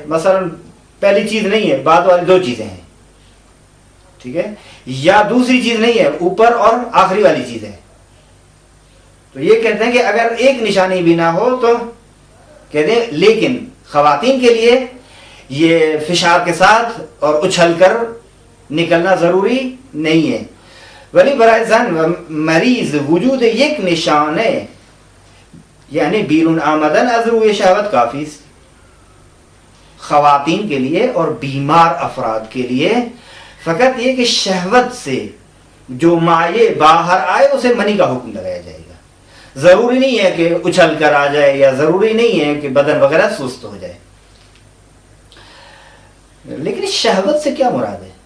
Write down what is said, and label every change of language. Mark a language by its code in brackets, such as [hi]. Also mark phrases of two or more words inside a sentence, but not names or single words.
[ur] مثلا پہلی چیز نہیں ہے، بعد والی 2 چیزیں ہیں، ٹھیک ہے، یا دوسری چیز نہیں ہے، اوپر اور آخری والی چیز ہے، تو یہ کہتے ہیں کہ اگر ایک نشانی بھی نہ ہو تو کہتے ہیں، لیکن خواتین کے لیے یہ فشار کے ساتھ اور اچھل کر نکلنا ضروری نہیں ہے۔ [fa] ولی برائے زن و مریض وجود یک نشانه یعنی بیرون آمدن از روی شهوت کافی است. [ur] خواتین کے لیے اور بیمار افراد کے لیے فقط یہ کہ شہوت سے جو مائع باہر آئے اسے منی کا حکم لگایا جائے گا. ضروری نہیں ہے کہ اچھل کر آ جائے یا ضروری نہیں ہے کہ بدن وغیرہ سست ہو جائے. لیکن شہوت سے کیا مراد ہے؟